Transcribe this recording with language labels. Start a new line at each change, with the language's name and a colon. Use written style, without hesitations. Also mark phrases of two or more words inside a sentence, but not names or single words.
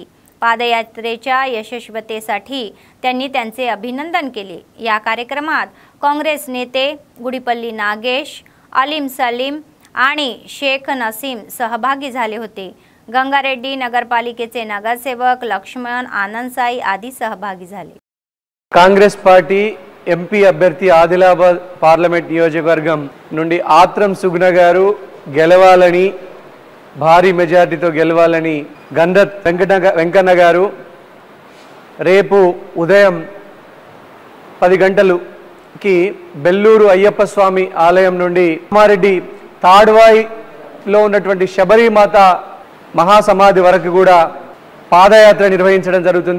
Marathi: पादयात्रेच्या यशस्वीतेसाठी त्यांनी त्यांचे अभिनंदन केले। या कार्यक्रमात काँग्रेस नेते गुडीपल्ली नागेश, अलीम सलीम आणि शेख नसीम सहभागी झाले होते। गंगारेड्डी नगरपालिकेचे नगरसेवक लक्ष्मण आनंदसाई आदी सहभागी झाले।
Telugu: కాంగ్రెస్ పార్టీ ఎంపీ అభ్యర్థి ఆదిలాబాద్ పార్లమెంట్ నియోజకవర్గం నుండి ఆత్రం సుగుణ గారు గెలవాలని, భారీ మెజారిటీతో గెలవాలని గణరథ్ వెంకన్న గారు రేపు ఉదయం 10 గంటలకి బెల్లూరు అయ్యప్ప స్వామి ఆలయం నుండి కామారెడ్డి తాడ్వాయిలో ఉన్నటువంటి శబరిమాత మహాసమాధి వరకు కూడా పాదయాత్ర నిర్వహించడం జరుగుతుంది।